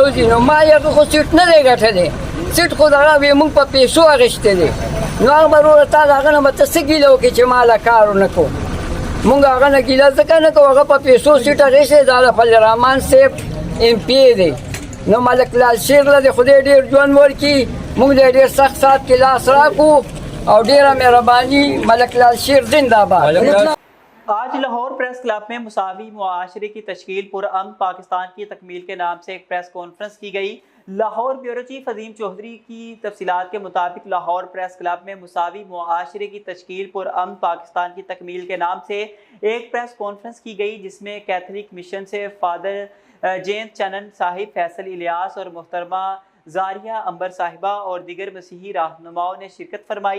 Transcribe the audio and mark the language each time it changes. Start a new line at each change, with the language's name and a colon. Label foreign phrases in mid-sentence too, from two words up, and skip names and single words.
Pashto: روځي نو ما یې هغه خو سیټ نه دی ګټلی سیټ خو دغه وایي مونږ په پیسو اخیستی دی نو هغه به وروره تا د هغه نه به ته څه ګیله وکړې چې ما له کار ونه کړو مونږ هغه نه ګیله ځکه نه کوو هغه په پیسو سیټ اخیستی دا د فضل الرحمن صاحب ایم پی دی نو ملک لال شیر له دې خدای ډېر ژوند ورکړي مونږ د ډېر سخت سات کې لاس راکړو
Urdu: اور ډیرہ مہربانی ملک لال شیر زندہ باد۔ آج لاہور پریس کلب میں مساوی معاشرے کی تشکیل پرامن پاکستان کی تکمیل کے نام سے ایک پریس کانفرنس کی گئی۔ لاہور بیورو چیف عظیم چودھری کی تفصیلات کے مطابق لاہور پریس کلب میں مساوی معاشرے کی تشکیل پرامن پاکستان کی تکمیل کے نام سے ایک پریس کانفرنس کی گئی، جس میں کیتھولک مشن سے فادر جیمز چنن صاحب، فیصل الیاس اور محترمہ زاریہ امبر صاحبہ اور دیگر مسیحی رہنماؤں نے شرکت فرمائی۔